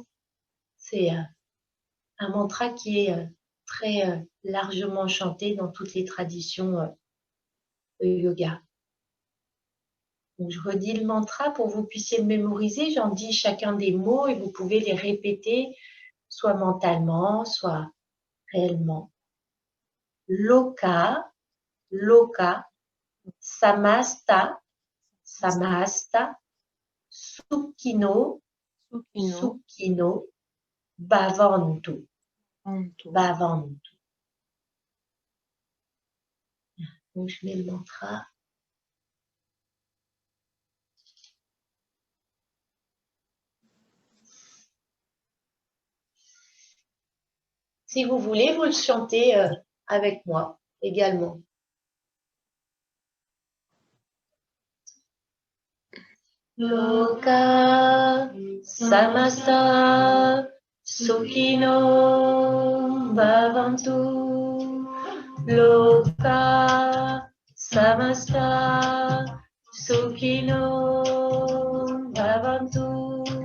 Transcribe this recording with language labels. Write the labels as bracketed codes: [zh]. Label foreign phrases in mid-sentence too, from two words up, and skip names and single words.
[fr] C'est un mantra qui est très largement chanté dans toutes les traditions de yoga. Donc, je redis le mantra pour que vous puissiez le mémoriser. J'en dis chacun des mots et vous pouvez les répéter, soit mentalement, soit réellement. [sa] Loka, loka, samasta, samasta, sukhino, sukhino, bhavantu, bhavantu. [fr] Donc, je mets le mantra. Si vous voulez, vous le chantez avec moi également. [sa] Loka samasta sukhino bhavantu. Loka samasta sukhino bhavantu.